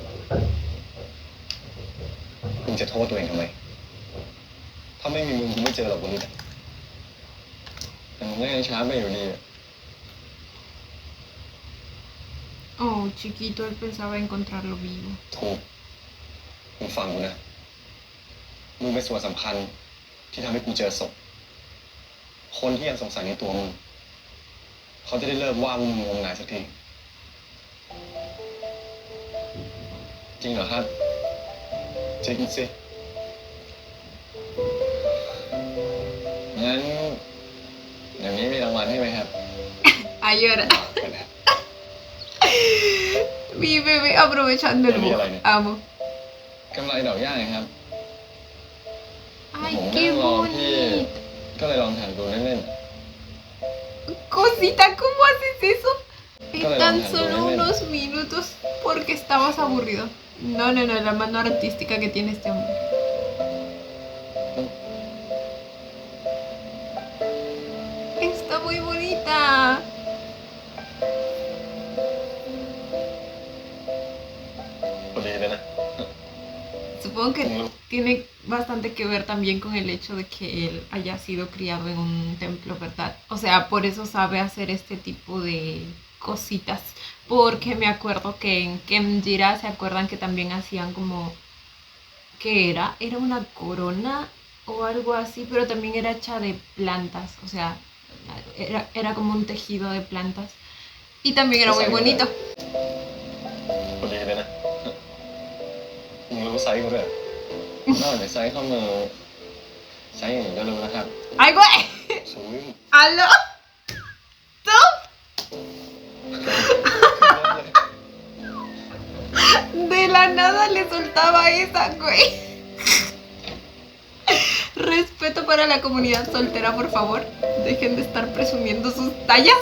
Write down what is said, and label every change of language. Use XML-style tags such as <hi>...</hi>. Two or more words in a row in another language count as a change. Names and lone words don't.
<th>คุณจะโทษตัวเองทำไมถ้าไม่มีมึงกูไม่เจอหรอกวันนี้แต่มึงก็ยังช้าไปอยู่ดี</th> <es>Oh, chiquito, él pensaba encontrarlo vivo.</es> <th>ถูกมึงฟังกูนะมึงเป็นส่วนสำคัญที่ทำให้กูเจอศพคนที่ยังสงสัยในตัวมึงเขาจะได้เลิกว่ามึงงมงายสักทีจริงเหรอครับจริงสิงั้นอย่างนี้มีรางวัลให้ไหมครับ</th> <es>Ayora.</es> <th>ไปแล้ว</th> <es>Mi bebé aprovechando el Mira, bug. mira. Amo.</es> <th>กำไรดอกย่าไงครับ</th> <es>Ay,</es> <th>ผม</th> <es>qué</es> <th>นั่งรอพี่</th> <es>bonito.</es> <th>ก็เลยลองถ่ายดูเล่น</th> <es>Cosita, ¿cómo haces eso? En Dale, tan dale, solo dale. unos minutos porque estabas aburrido. No, no, no, la mano artística que tiene este hombre. Está muy bonita.</es> <th>ๆพอดีเลยนะ</th> <es>Supongo que tiene bastante que ver también con el hecho de que él haya sido criado en un templo, ¿verdad? O sea, por eso sabe hacer este tipo de cositas. Porque me acuerdo que en Kemjira, ¿se acuerdan que también hacían como... ¿Qué era? Era una corona o algo así, pero también era hecha de plantas. O sea, era como un tejido de plantas. Y también era muy bonito.</es> <th>พอดีเลยนะมึงรู้ไซส์กูด้วยนอกจากไซส์ข้อมือไซส์อย่างอื่นก็รู้นะครับ</th> <es>¡Ay, güey!</es> <th>สูง</th> <es>¿Aló? ¿Tú? De la nada le soltaba esa, güey. Respeto para la comunidad soltera, por favor. Dejen de estar presumiendo sus tallas.</es>